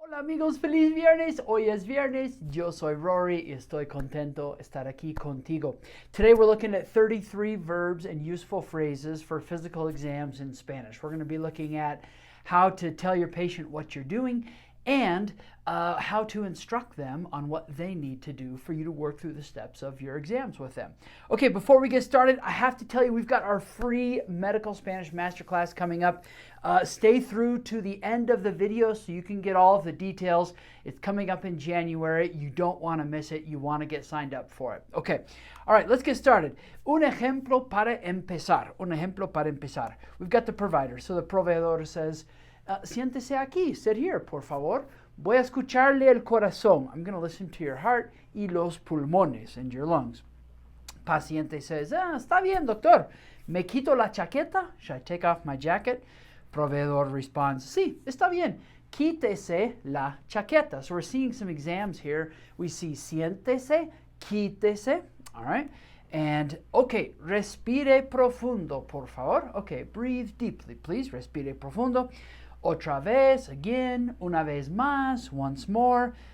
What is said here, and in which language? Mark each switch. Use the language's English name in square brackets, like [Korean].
[Spanish] Hola amigos, feliz viernes. Hoy es viernes. Yo soy Rory y estoy contento estar aquí contigo. [English] Today we're looking at 33 verbs and useful phrases for physical exams in Spanish. We're going to be looking at how to tell your patient what you're doing and how to instruct them on what they need to do for you to work through the steps of your exams with them. Okay, before we get started, I have to tell you we've got our free medical Spanish masterclass coming up. Stay through to the end of the video so you can get all of the details. It's coming up in January. You don't want to miss it. You want to get signed up for it. Okay, all right, let's get started. [Spanish] Un ejemplo para empezar. Un ejemplo para empezar. [English] We've got the provider. So the proveedor says, [Spanish] siéntese aquí, [English] sit here, [Spanish] por favor. Voy a escucharle el corazón. [English] I'm going to listen to your heart [Spanish] y los pulmones [English] and your lungs. [Spanish] Paciente says, está bien, doctor. ¿Me quito la chaqueta? [English] Should I take off my jacket? [Spanish] Proveedor responds, sí, está bien. Quítese la chaqueta. [English] So we're seeing some exams here. We see [Spanish] siéntese, quítese, [English] all right? [Spanish] And, okay, respire profundo, por favor. [English] Okay, breathe deeply, please. [Spanish] Respire profundo. Otra vez, [English] again, [Spanish] una vez más, [English] once more.